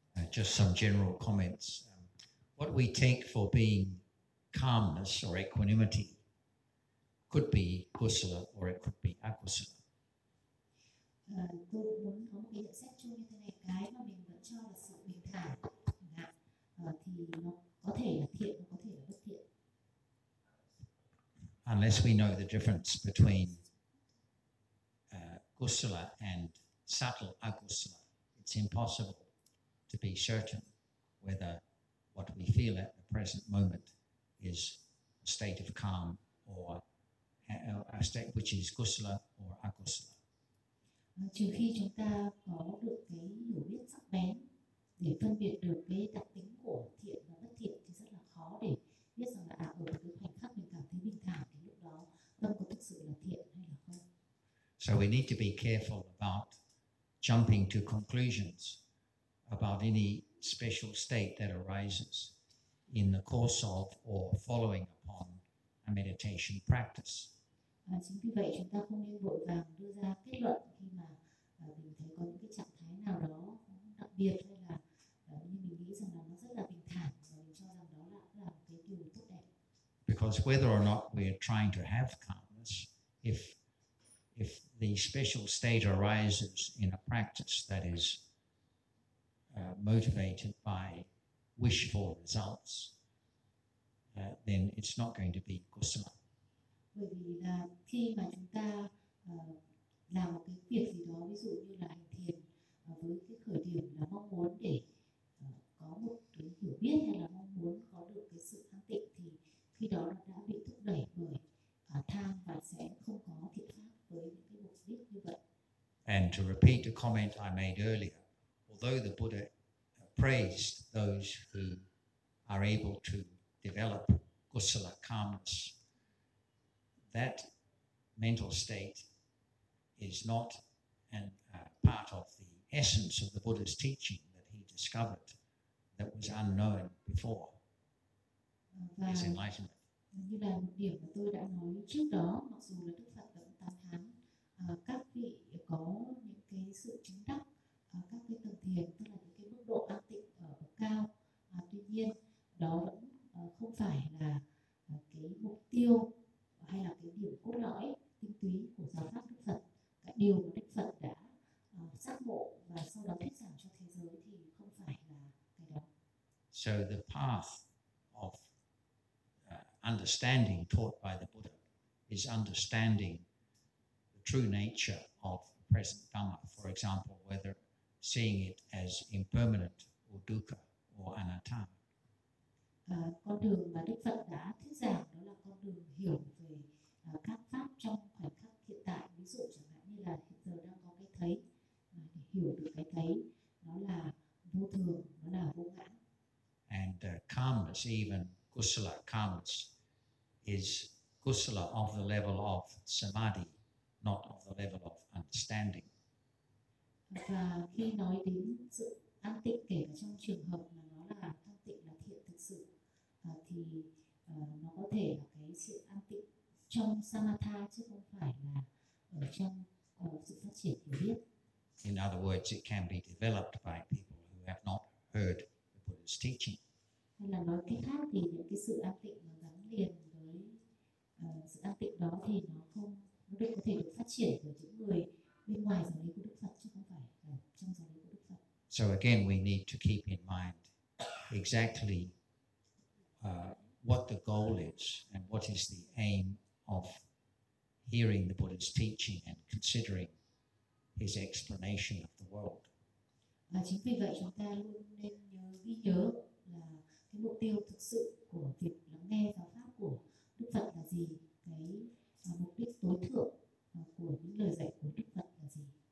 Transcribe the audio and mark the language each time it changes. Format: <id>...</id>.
<en>Just some general comments. What we take for being calmness or equanimity could be kusala or it could be akusala.</en> <vi>Tôi muốn có một cái nhận xét chung như thế này. Cái mà mình vẫn cho là sự bình thản thì nó có thể là thiện, nó có thể là bất thiện.</vi> <en>Unless we know the difference between kusala and subtle akusala, it's impossible to be certain whether what we feel at the present moment is a state of calm or a state which is kusala or akusala.</en> <vi>Trừ khi chúng ta có được cái hiểu biết sắc bén để phân biệt được cái đặc tính của thiện và bất thiện thì rất là khó để biết rằng là ở một cái khoảnh khắc mình cảm thấy bình thản thì lúc đó tâm có thực sự là thiện hay là không.</vi> <en>So we need to be careful about jumping to conclusions about any special state that arises in the course of or following upon a meditation practice.</en> <vi>Chính vì vậy chúng ta không nên vội vàng đưa ra kết luận khi mà mình thấy có những cái trạng thái nào đó đặc biệt hay là như mình nghĩ rằng là nó rất là bình thản và mình cho rằng đó là cái điều tốt đẹp.</vi> <en>Because whether or not we are trying to have calmness, if the special state arises in a practice that is motivated by wishful results, then it's not going to be kusala.</en> <vi>Bởi vì là khi mà chúng ta làm một cái việc gì đó, ví dụ như là hành thiền với cái khởi điểm là mong muốn để có một cái hiểu biết hay là mong muốn có được cái sự an tịnh thì khi đó nó đã bị thúc đẩy bởi tham và sẽ không có thiện pháp với những cái mục đích như vậy.</vi> <en>And to repeat a comment I made earlier, although the Buddha praised those who are able to develop kusala calmness, that mental state is not part of the essence of the Buddha's teaching that he discovered that was unknown before his enlightenment.</en> <vi>Như là một điểm mà tôi đã nói trước đó, mặc dù là Đức Phật đã tán thán các vị có những cái sự chứng đắc các cái tầng thiền, tức là những cái mức độ an tịnh ở bậc cao. Tuy nhiên, đó vẫn không phải là cái mục tiêu hay là cái điểm cốt lõi tinh túy của giáo pháp Đức Phật. Cái điều mà Đức Phật đã và sau đó thuyết giảng cho thế giới thì không phải là cái đó.</vi> <en>So the path of understanding taught by the Buddha is understanding the true nature of the present Dhamma, for example, whether seeing it as impermanent or dukkha or anatta.</en> <vi>Con đường mà Đức Phật đã thuyết giảng đó là con đường hiểu về các pháp trong khoảnh khắc hiện tại, ví dụ chẳng hạn như là hiện giờ đang có cái thấy, để hiểu được cái thấy nó là vô thường, nó là vô ngã.</vi> <en>And calmness, even kusala calmness, is kusala of the level of samadhi, not of the level of understanding.</en> <vi>Và khi nói đến sự an tịnh, kể cả trong trường hợp mà nó là an tịnh là thiện thực sự, thì nó có thể là cái sự an tịnh trong samatha chứ không phải là ở trong sự phát triển hiểu biết.</vi> <en>In other words, it can be developed by people who have not heard the Buddha's teaching.</en> <vi>Hay là nói cách khác thì những cái sự an tịnh nó gắn liền với sự an tịnh đó thì nó không, nó được có thể được phát triển bởi những người bên ngoài giáo lý của Đức Phật chứ không phải là trong giáo lý của Đức Phật.</vi> <en>So again, we need to keep in mind exactly what the goal is and what is the aim of hearing the Buddha's teaching and considering his explanation of the world.</en> <vi>Và chính vì vậy chúng ta luôn nên nhớ ghi nhớ là cái mục tiêu thực sự của việc lắng nghe giáo pháp của Đức Phật là gì, cái mục đích tối thượng của những lời dạy của Đức Phật là gì.</vi>